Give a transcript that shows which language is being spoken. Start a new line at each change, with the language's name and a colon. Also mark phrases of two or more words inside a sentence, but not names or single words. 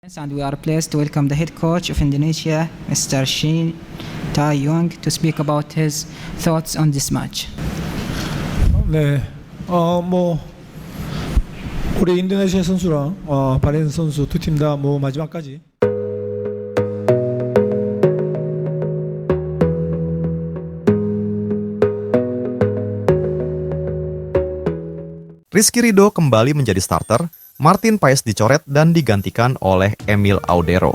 English: And we are pleased to welcome the head coach of Indonesia, Mr. Shin Tae-yong, to speak about his thoughts on this match.
Korean: 네, 우리 인도네시아 선수랑 바레인 선수 두 팀 다 마지막까지
Indonesian: Rizky Ridho kembali menjadi starter, Martin Paes dicoret dan digantikan oleh Emil Audero.